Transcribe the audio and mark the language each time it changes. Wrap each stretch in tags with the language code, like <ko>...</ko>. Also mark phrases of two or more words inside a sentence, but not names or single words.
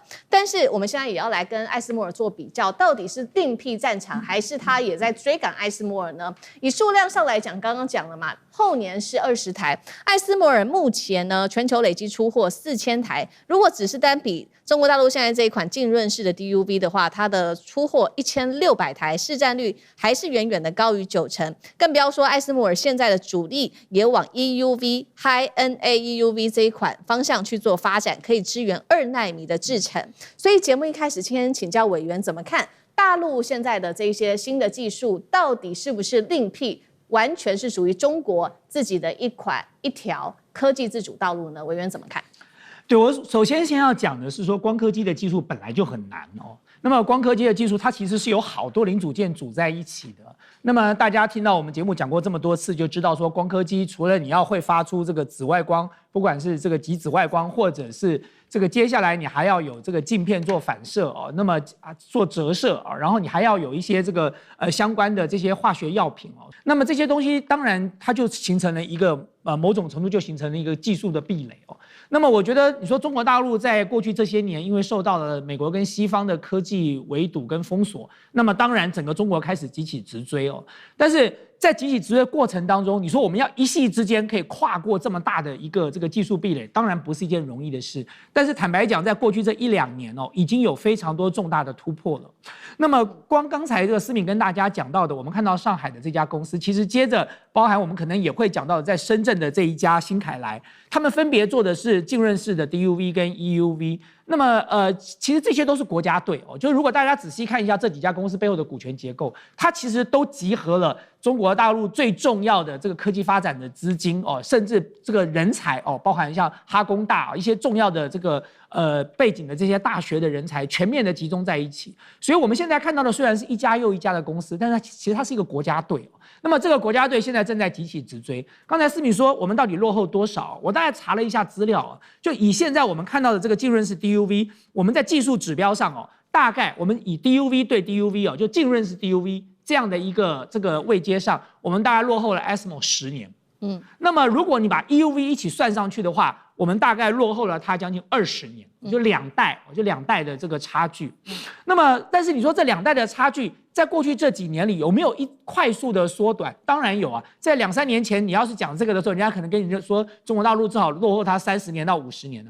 <zh>但是我們現在也要來跟艾斯摩爾做比較，到底是另闢戰場，還是他也在追趕艾斯摩爾呢？以數量上來講，剛剛講了嘛，後年是20台。艾斯摩爾目前呢，全球累計出貨4000台。如果只是單比中國大陸現在這一款浸潤式的 DUV 的話，它的出貨1600台，市占率還是遠遠的高於90%。更不要說艾斯摩爾現在的主力也往</zh> <en>EUV High-NA EUV</en> <zh>這一款方向去做發展，可以支援2奈米的製程。所以節目一開始先請教委員怎麼看大陸現在的這些新的技術，到底是不是另闢，完全是屬於中國自己的一條科技自主道路呢？委員怎麼看？對，我首先要講的是說，光刻機的技術本來就很難哦。那麼光刻機的技術，它其實是有好多零組件組在一起的。那麼大家聽到我們節目講過這麼多次，就知道說光刻機除了你要會發出這個紫外光，不管是這個極紫外光，或者是這個接下來你還要有這個鏡片做反射哦，那麼做折射啊，然後你還要有一些这個相關的這些化學藥品哦。那麼這些東西當然它就形成了一個某種程度就形成了一個技術的壁壘哦。那麼我覺得你說中國大陸在過去這些年，因為受到了美國跟西方的科技圍堵跟封鎖，那麼當然整個中國開始急起直追哦。但是在急起直追的過程當中，你說我們要一夕之間可以跨過這麼大的一個這個技術壁壘，當然不是一件容易的事。但是坦白講，在過去這1-2年哦，已經有非常多重大的突破了。那麼光剛才這個思敏跟大家講到的，我們看到上海的這家公司，其實接着包含我們可能也會講到在深圳的這一家新凱萊，他們分別做的是浸潤式的 DUV 跟 EUV。那麼其實這些都是國家隊哦，就是如果大家仔細看一下這幾家公司背後的股權結構，它其實都集合了中國大陸最重要的這個科技發展的資金哦，甚至這個人才哦，包含像哈工大一些重要的這個背景的這些大學的人才，全面的集中在一起。所以我們現在看到的雖然是一家又一家的公司，但是其實它是一個國家隊哦。那麼這個國家隊現在正在急起直追。剛才思敏說我們到底落後多少？我大概查了一下資料啊，就以現在我們看到的這個浸潤式 DUV， 我們在技術指標上哦，大概我們以 DUV 對 DUV 哦，就浸潤式 DUV 這樣的一個這個位階上，我們大概落後了 ASML 10 年。那麼如果你把 EUV 一起算上去的話，我們大概落後了它将近20年，就2代的这個差距。那麼，但是你說這2代的差距，在過去這幾年裡有沒有快速的縮短？當然有啊，在2-3年前你要是講這個的時候，人家可能跟你說中國大陸正好落後它30年到50年了。</zh>